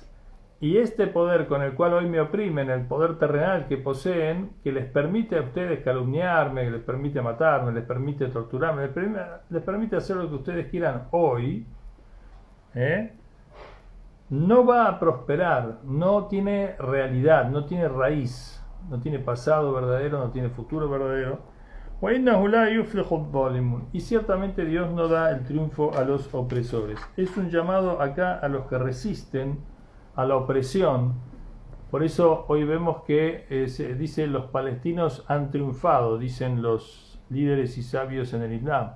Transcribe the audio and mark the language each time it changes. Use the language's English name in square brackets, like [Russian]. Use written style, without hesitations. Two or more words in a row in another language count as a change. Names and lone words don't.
[Spanish] Y este poder con el cual hoy me oprimen, el poder terrenal que poseen, que les permite a ustedes calumniarme, que les permite matarme, les permite torturarme, les permite hacer lo que ustedes quieran hoy, no va a prosperar, no tiene realidad, no tiene raíz. no tiene pasado verdadero, no tiene futuro verdadero. [Arabic] وَإِنَّهُ لَا يُفْلِحُ الظَّالِمُونَ. [Spanish] Y ciertamente Dios no da el triunfo a los opresores. Es un llamado acá a los que resisten a la opresión. Por eso hoy vemos que se dice los palestinos han triunfado, dicen los líderes y sabios en el Islam.